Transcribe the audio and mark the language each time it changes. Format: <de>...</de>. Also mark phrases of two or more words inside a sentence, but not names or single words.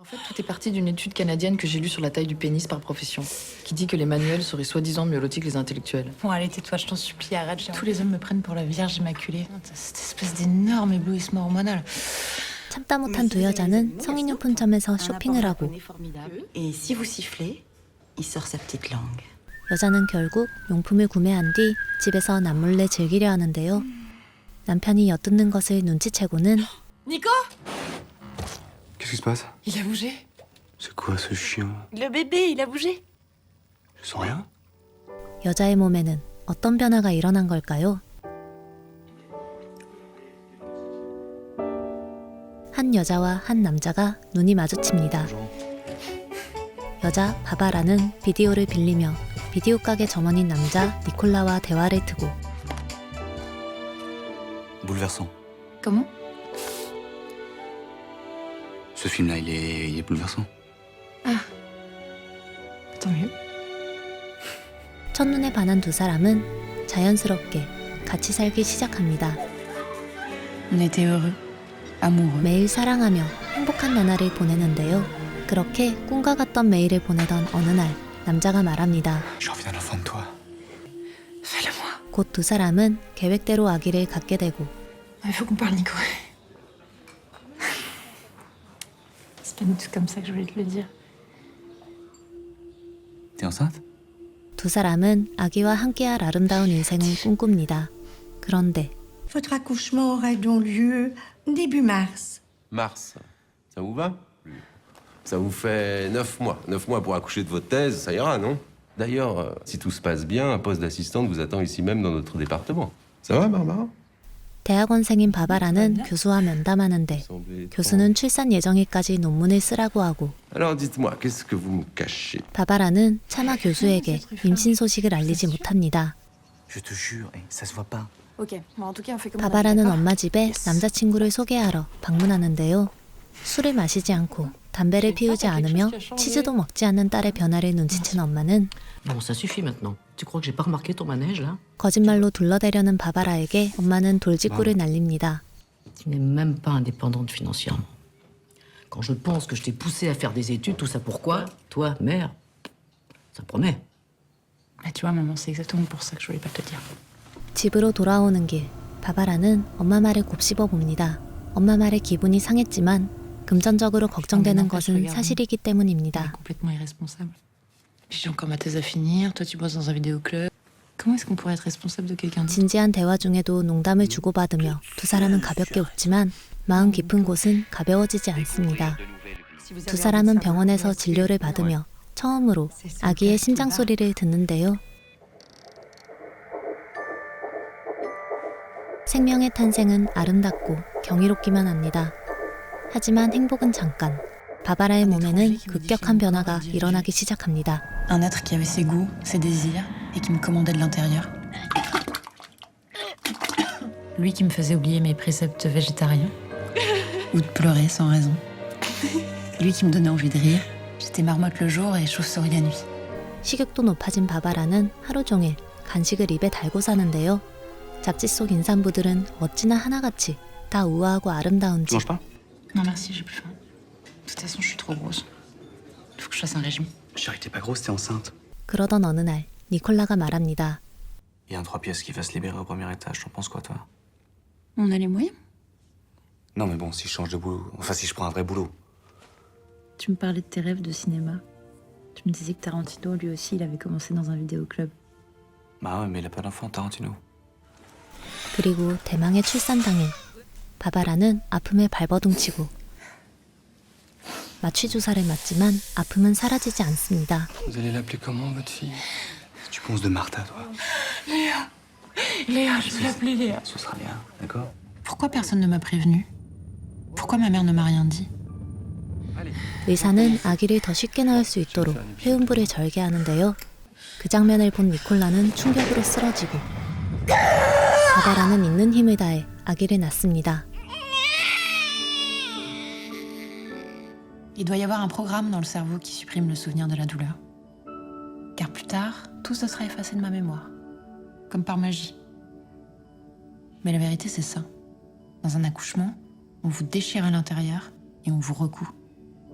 <fr>En fait, tout est parti d'une étude canadienne que j'ai lue sur la taille du pénis par profession, qui dit que les manuels seraient soi-disant mieux lotis que les intellectuels. Bon, allez, tais-toi, je t'en supplie, arrête. Tous les hommes me prennent pour la Vierge Immaculée. Cette espèce d'énorme éblouissement hormonal.</fr> <ko>참다 못한 두 여자는 성인용품점에서 쇼핑을 하고</ko> <fr>Et si vous sifflez, il sort sa petite langue.</fr> <ko>여자는 결국 용품을 구매한 뒤 집에서 남몰래 즐기려 하는데요. 남편이 엿듣는 것을 눈치채고는</ko> <fr>Nico, Qu'est-ce qui se passe? il a bougé. C'est quoi ce chien? Le bébé, il a bougé. Je sens rien.</fr> <ko>여자의 몸에는 어떤 변화가 일어난 걸까요? 한 여자와 한 남자가 눈이 마주칩니다. 여자 바바라는 비디오를 빌리며 비디오 가게 점원인 남자 니콜라와 대화를 트고</ko> <fr>Bouleversant. Comment? Ce film-là, il est bouleversant. Tant mieux.</fr> <ko>첫눈에 반한 두 사람은 자연스럽게 같이 살기 시작합니다.</ko> <fr>On était heureux, amoureux.</fr> <ko>매일 사랑하며 행복한 나날을 보내는데요. 그렇게 꿈과 같던 매일을 보내던 어느 날 남자가 말합니다.</ko> <fr>J'ai envie d'un enfant de toi. Fais-le-moi.</fr> <ko>곧 두 사람은 계획대로 아기를 갖게 되고</ko> <fr>Il faut qu'on parle, Nico. C'est pas du tout comme ça que je voulais te le dire. T'es enceinte?</fr> <ko>두 사람은 아기와 함께할 아름다운 인생을 꿈꿉니다. 그런데</ko> <fr>Votre accouchement aura donc lieu début mars. Mars, ça vous va? Ça vous fait 9 mois. 9 mois pour accoucher de votre thèse, ça ira, non? D'ailleurs, si tout se passe bien, un poste d'assistante vous attend ici même dans notre département. Ça va, Barbara?</fr> <ko>대학원생인 바바라는 교수와 면담하는데 교수는 출산 예정일까지 논문을 쓰라고 하고</ko> <fr>Alors dites-moi, qu'est-ce que vous me cachez?</fr> <ko>바바라는 차마 교수에게 임신 소식을 알리지 못합니다.</ko> <fr>Je te jure, ça se voit pas. Ok, bon, en tout cas, on fait comme</fr> <ko>바바라는 엄마 집에 남자친구를 소개하러 방문하는데요. 술을 마시지 않고 담배를 피우지 않으며 치즈도 먹지 않는 딸의 변화를 눈치챈 엄마는</ko> <fr>Bon, ça suffit maintenant. Tu crois que j'ai pas remarqué ton manège, là?</fr> <ko>거짓말로 둘러대려는 바바라에게 엄마는 돌직구를 날립니다.</ko> <fr>Tu n'es même pas indépendante financièrement. Quand je pense que je t'ai poussé à faire des études, tout ça pourquoi? Toi, mère, ça promet. Ah, tu vois, maman, c'est exactement pour ça que je voulais pas te le dire.</fr> <ko>집으로 돌아오는 길, 바바라는 엄마 말을 곱씹어 봅니다. 엄마 말에 기분이 상했지만 금전적으로 걱정되는 것은 사실이기 때문입니다.</ko> <fr>Complètement irresponsable. Puis j'ai encore ma thèse à finir, toi tu bosses dans un vidéoclub. Comment est-ce qu'on pourrait être responsable de quelqu'un d'autre?</fr> <ko>진지한 대화 중에도 농담을 주고받으며 두 사람은 가볍게 웃지만 마음 깊은 곳은 가벼워지지 않습니다. 두 사람은 병원에서 진료를 받으며 처음으로 아기의 심장 소리를 듣는데요. 생명의 탄생은 아름답고 경이롭기만 합니다. 하지만 행복은 잠깐. 바바라의 몸에는 급격한 변화가 일어나기 시작합니다.</ko> <fr>Un être qui avait ses goûts, ses désirs, et qui me commandait de l'intérieur. Lui qui me faisait oublier mes préceptes végétariens. Ou de pleurer sans raison. Lui qui me donnait envie de rire. J'étais marmotte le jour et chauve-souris la nuit.</fr> <ko>식욕도 높아진 바바라는 하루 종일 간식을 입에 달고 사는데요. 잡지 속 임산부들은 어찌나 하나같이 다 우아하고 아름다운지.</ko> <fr>Tu manges pas? Non merci, j'ai plus faim. De toute façon, je suis trop grosse. Il faut que je fasse un régime. Chérie, t'es pas grosse, t'es enceinte.</fr> <ko>그러던 어느 날 니콜라가 말합니다.</ko> <fr>Il y a un 3 pièces qui va se libérer au premier étage. T'en penses quoi, toi? On a les moyens? Non, mais bon, si je change de boulot. Enfin, si je prends un vrai boulot. Tu me parlais de tes rêves de cinéma. Tu me disais que Tarantino, lui aussi, il avait commencé dans un vidéoclub. Bah ouais, mais il a pas d'enfant, Tarantino.</fr> <ko>그리고 대망의 출산 당일 바바라는 아픔에 발버둥치고 마취 주사를 맞지만 아픔은 사라지지 않습니다.</ko> <fr>Vous allez l'appeler comment, votre fille? Tu penses de Martha, toi? Léa, je vais l'appeler Léa. Ce sera Léa, d'accord? Pourquoi personne ne m'a prévenu? Pourquoi ma mère ne m'a rien dit?</fr> <ko>의사는 아기를 더 쉽게 낳을 수 있도록 회음부를 절개하는데요. 그 장면을 본 니콜라는 충격으로 쓰러지고 바바라는 있는 힘을 다해 아기를 낳습니다.</ko> <fr>Il doit y avoir un programme dans le cerveau qui supprime le souvenir de la douleur. Car plus tard, tout ça sera effacé de ma mémoire. Comme par magie. Mais la vérité, c'est ça. Dans un accouchement, on vous déchire à l'intérieur et on vous recoue.</fr>